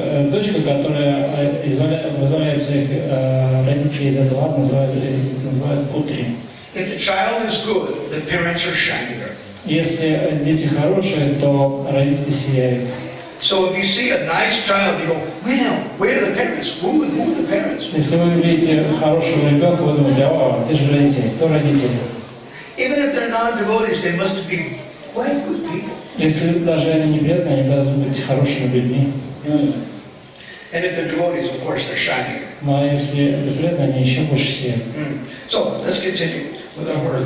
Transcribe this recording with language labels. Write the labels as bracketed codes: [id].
[ru] Дочка, которая вызволяет своих родителей из этого ада, называют путри. [en] If the child is good, the parents are shinier. [ru] Если дети хорошие, то родители сияют. [en] So if you see a nice child, you go, well, where are the parents? Who are the parents? [ru] Если вы видите хорошего ребенка, вы думаете, о, ты же родители. Кто родители? [en] Even if they're non-devotees, they must be quite good people. [ru] Если даже они не преданные, они должны быть хорошими людьми. [en] And if they're devotees, of course, they're shinier. [ru] Но если это преданные, они еще больше сияют. [en] So let's continue with our word.